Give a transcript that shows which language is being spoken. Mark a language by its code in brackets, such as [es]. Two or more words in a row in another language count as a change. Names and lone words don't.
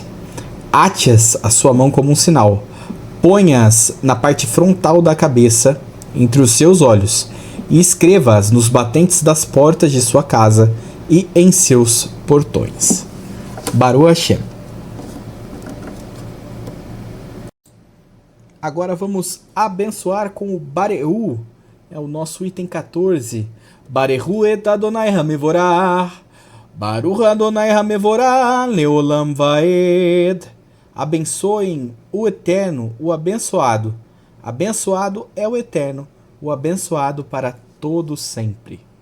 [pt] Ate-as a sua mão como um sinal. Ponha-as na parte frontal da cabeça, entre os seus olhos, e escreva-as nos batentes das portas de sua casa e em seus portões. [he] ברוך השם. [pt] Agora vamos abençoar com o Barehu, é o nosso item 14. [he] ברכו את אדוני המבורך, ברוך אדוני המבורך לעולם ועד. [pt] Abençoem o Eterno, o abençoado. Abençoado é o Eterno, o abençoado para todo sempre.